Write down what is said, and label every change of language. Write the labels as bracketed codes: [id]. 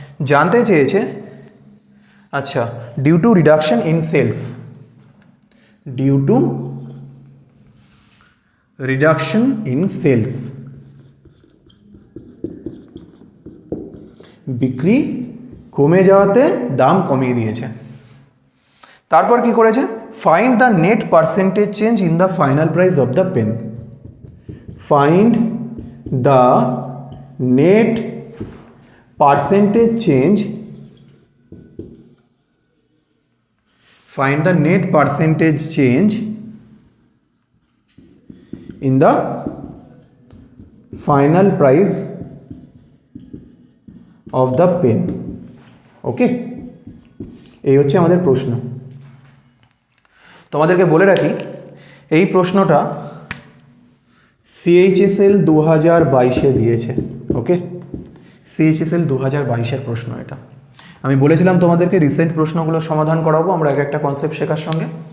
[bn] জানতে চেয়েছে, আচ্ছা, [en] due to reduction in sales, due to reduction in sales, [bn] বিক্রি কমে যাওয়াতে দাম কমিয়ে দিয়েছে। তারপর কি করেছে, [en] Find the net percentage change in the final price of the pen. Find the net percentage change, find the net percentage change in the final price of the pen. [bn] ওকে, এই হচ্ছে আমাদের প্রশ্ন। তোমাদেরকে বলে রাখি এই প্রশ্নটা CHSL 2022-এ দিয়েছে। ওকে, CHSL 2022-এর প্রশ্ন এটা। আমি বলেছিলাম তোমাদেরকে রিসেন্ট প্রশ্নগুলো সমাধান করাবো আমরা এক একটা কনসেপ্ট শেখার সঙ্গে।